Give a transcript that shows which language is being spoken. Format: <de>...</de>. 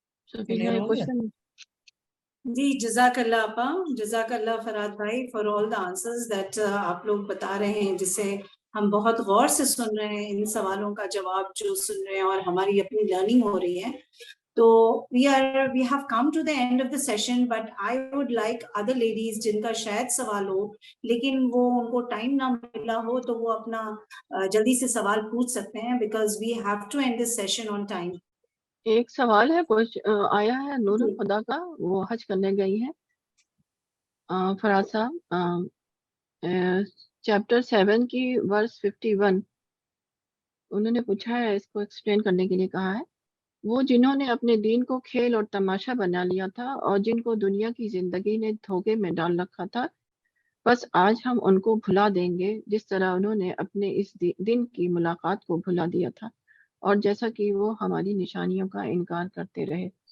<hi>Clear हो गया?</hi> <en>question</en> <hi>जी जज़ाकल्लाह आपा, जज़ाकल्लाह फराद भाई</hi> <en>for all the answers that</en> <hi>आप लोग बता रहे हैं, जिसे हम बहुत गौर से सुन रहे हैं, इन सवालों का जवाब जो सुन रहे हैं और हमारी अपनी लर्निंग हो रही है। तो</hi> <en>we have come to the end of the session, but I would like other ladies</en> <hi>जिनका शायद सवाल हो लेकिन वो उनको टाइम ना मिला हो तो वो अपना जल्दी से सवाल पूछ सकते हैं,</hi> <en>because we have to end this session on time.</en> <hi>एक सवाल है, कुछ आया है नूर खुदा का, वो हज करने गई है फराज साहब, चैप्टर 7 की वर्स 51, उन्होंने पूछा है, इसको एक्सप्लेन करने के लिए कहा है। वो जिन्होंने अपने दीन को खेल और तमाशा बना लिया था और जिनको दुनिया की जिंदगी ने धोखे में डाल रखा था, बस आज हम उनको भुला देंगे जिस तरह उन्होंने अपने इस दिन की मुलाकात को भुला दिया था और जैसा कि वो हमारी निशानियों का इनकार करते रहे।</hi>